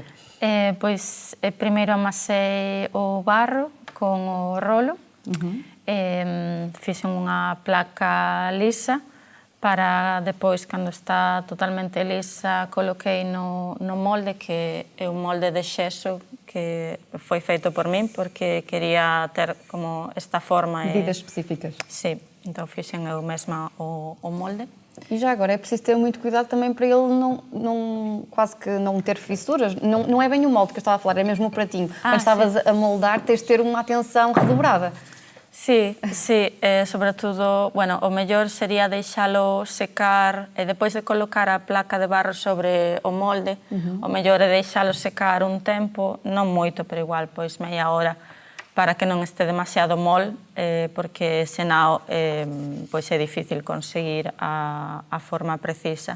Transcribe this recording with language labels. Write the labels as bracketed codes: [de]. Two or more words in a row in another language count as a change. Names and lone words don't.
[gl] Pois, primeiro amassei o barro com o rolo. Fiz unha placa lisa para depois, cando está totalmente lisa, coloquei no molde, que é un molde de xeso que foi feito por min, porque quería ter como esta forma. Medidas específicas. Sí, então fixen eu mesma o molde. [pt] E já agora é preciso ter muito cuidado também para ele quase que não ter fissuras. Não é bem o molde que eu estava a falar, é mesmo o pratinho. Quando estavas a moldar, tens de ter uma atenção redobrada. [gl] Sí, sobretudo, o mellor sería deixalo secar e depois de colocar a placa de barro sobre o molde, o mellor é deixalo secar un tempo, non moito, pero igual, pois [pt] meia hora, [gl] para que non este demasiado mol, porque senão pois é difícil conseguir a forma precisa.